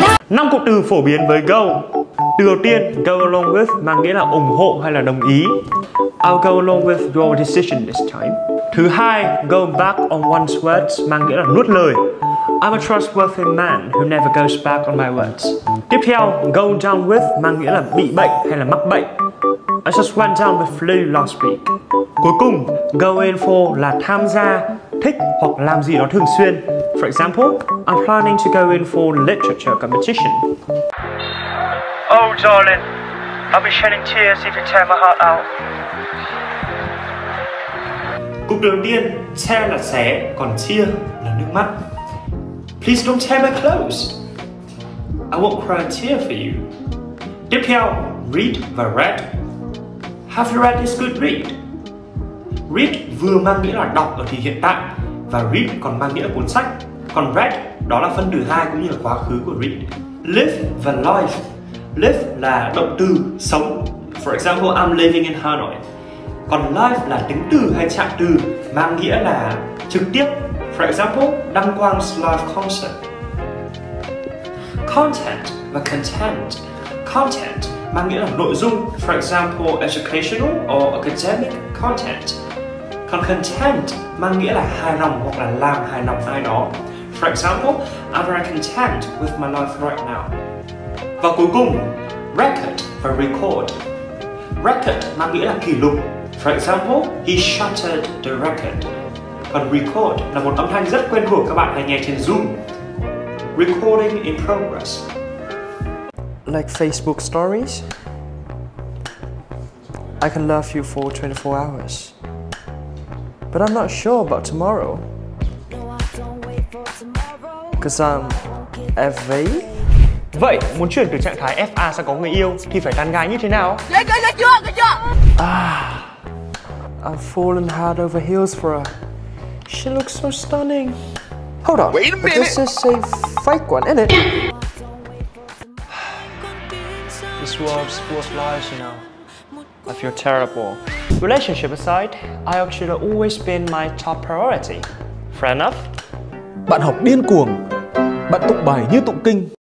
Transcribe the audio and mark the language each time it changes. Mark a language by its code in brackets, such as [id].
[vi] Năm cụm từ phổ biến với go. Từ đầu tiên, go along with mang nghĩa là ủng hộ hay là đồng ý. [en] I'll go along with your decision this time. [vi] Thứ hai, [en] go back on one's words [vi] mang nghĩa là nuốt lời. [en] I'm a trustworthy man who never goes back on my words. [vi] Tiếp theo, [en] go down with [vi] mang nghĩa là bị bệnh hay là mắc bệnh. [en] I just went down with flu last week. [vi] Cuối cùng, [en] go in for [vi] là tham gia, thích hoặc làm gì đó thường xuyên. [en] For example, I'm planning to go in for literature competition. Oh darling, I'll be shedding tears if you tear my heart out. [vi] Cụm từ đầu tiên, tear là xé, còn tear là nước mắt. [en] Please don't tear my clothes. I won't cry a tear for you. [vi] Tiếp theo, [en] read và read. Have you read this good read? [vi] Read vừa mang nghĩa là đọc ở thì hiện tại và read còn mang nghĩa là cuốn sách. Còn read đó là phân từ hai cũng như là quá khứ của read. [en] Live và life. [vi] Live là động từ sống. [en] For example, I'm living in Hanoi. [vi] Còn live là tính từ hay trạng từ mang nghĩa là trực tiếp. [en] For example, Đăng Quang's live concert. [vi] Content và content. Content mang nghĩa là nội dung. [en] For example, educational or academic content. [vi] Còn content mang nghĩa là hài lòng hoặc là làm hài lòng ai đó. [en] For example, I'm very content with my life right now. [vi] Và cuối cùng, record và record. Record mang nghĩa là kỷ lục. [en] For example, he shattered the record. [vi] Còn record là một âm thanh rất quen thuộc các bạn hay nghe trên Zoom. [en] Recording in progress. Like Facebook stories. I can love you for 24 hours. But I'm not sure about tomorrow. Cause I'm FA. [vi] Vậy muốn chuyển từ trạng thái FA sang có người yêu thì phải tán gái như thế nào? Ghê chưa? [en] I've fallen hard over heels for her. She looks so stunning. Hold on. Wait a minute. This is a fake one, isn't it? This world's full of lies, you know. I feel terrible. Relationship aside, IELTS should have always been my top priority. Fair enough? [vi] Bạn học điên cuồng, bạn tụng bài như tụng kinh.